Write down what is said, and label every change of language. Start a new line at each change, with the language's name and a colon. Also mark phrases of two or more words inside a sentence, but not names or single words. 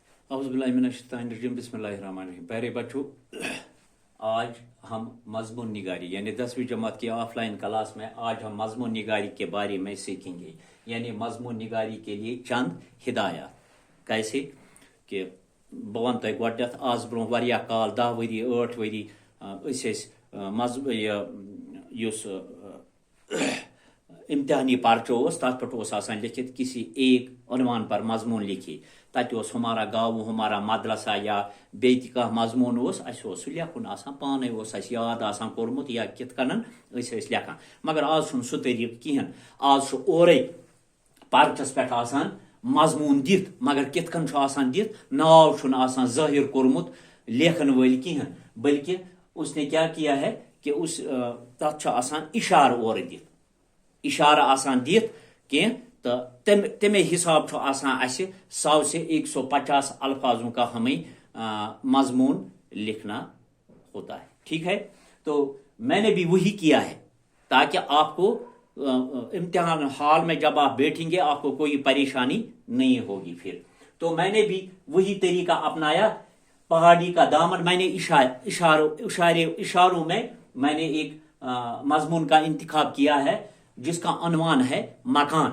Arabic: اعوذ باللہ من الشیطان الرجیم بسم اللہ الرحمن الرحیم.
Urdu: پیارے بچوں، آج ہم مضمون نگاری یعنی 10ویں جماعت کی
English: offline class
Urdu: میں آج ہم مضمون نگاری کے بارے میں سیکھیں گے. یعنی مضمون نگاری کے لیے چند ہدایات.
Kashmiri: کیسے کہ بہ ون تہ گۄڈنیتھ آز برونٛہہ واریاہ کال 10 ؤری 8 ؤری یُس امتحانی پرچہ اوس تتھ پٮ۪ٹھ اوس آسان لکھت
Urdu: کسی ایک عنوان پر مضمون لکھی.
Kashmiri: تتہ اوس
Urdu: ہمارا گاؤں ہمارا مدرسہ
Kashmiri: یا بیٚیہِ تہِ کانٛہہ مضمون اوس اسہِ اوس سُہ لیکھُن آسان پانے اوس اسہِ یاد آسان کوٚرمُت یا کِتھ کٔنن أسۍ ٲسۍ لیکھان. مگر آز چھُنہٕ سُہ طریٖقہٕ کِہیٖنۍ. آز چھُ اورے پرچس پٮ۪ٹھ آسان مضمون دِتھ مگر کِتھ کٔنۍ چھُ آسان دِتھ ناو چھُنہٕ آسان ظٲہر کوٚرمُت لیکھن وٲلۍ کِہیٖنۍ
Urdu: بلکہ اس نے کیا کیا ہے کہ
Kashmiri: اس تتھ چھُ آسان اشارٕ اورٕ دِتھ اشارہ آسان دِتھ کینٛہہ تہٕ تمے حساب چھُ آسان اسہِ
Urdu: 100 سے 150 الفاظوں کا ہمیں مضمون لکھنا ہوتا ہے. ٹھیک ہے، تو میں نے بھی وہی کیا ہے تاکہ آپ کو امتحان ہال میں جب آپ بیٹھیں گے آپ کو کوئی پریشانی نہیں ہوگی. پھر تو میں نے بھی وہی طریقہ اپنایا. پہاڑی کا دامن میں نے اشاروں میں نے ایک مضمون کا انتخاب کیا ہے جس کا عنوان ہے مکان.